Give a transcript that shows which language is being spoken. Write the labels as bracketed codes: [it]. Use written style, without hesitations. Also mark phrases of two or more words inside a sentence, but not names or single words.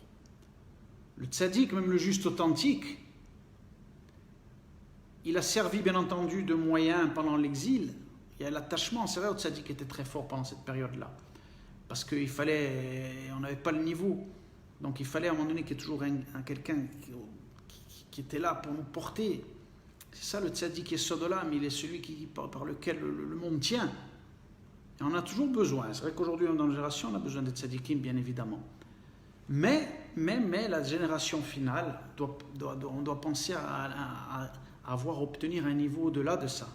[fr] Le tzaddik, même le juste authentique, il a servi bien entendu de moyen pendant l'exil. Il y a l'attachement, c'est vrai, au tzaddik était très fort pendant cette période-là, parce qu'il fallait, on n'avait pas le niveau. Donc il fallait à un moment donné qu'il y ait toujours quelqu'un qui était là pour nous porter. C'est ça le [he] צדיק יסוד עולם, [fr] il est celui par lequel le monde tient. Et on a toujours besoin. C'est vrai qu'aujourd'hui dans notre génération on a besoin des tzaddikim bien évidemment. Mais la génération finale, on doit penser à obtenir un niveau au-delà de ça.